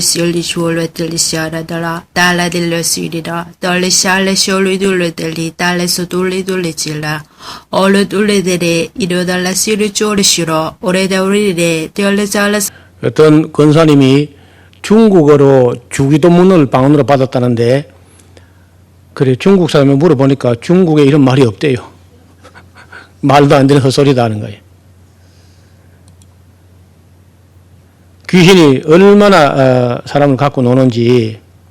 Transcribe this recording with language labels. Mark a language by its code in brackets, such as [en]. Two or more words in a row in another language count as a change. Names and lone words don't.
[ko] soli suolo delle sciaradara, dalla delle sirida, dalle sciale sciolo delle delle, dalle sotule delle cilla, olo delle delle, ido dalla siri ciole shiro, ore da urire, delle ciala. 어떤 권사님이 중국어로 주기도문을 방언으로 받았다는데, 그래 중국 사람이 물어보니까 중국에 이런 말이 없대요. 말도 안 되는 헛소리다 하는 거예요. 귀신이 얼마나 사람을 갖고 노는지.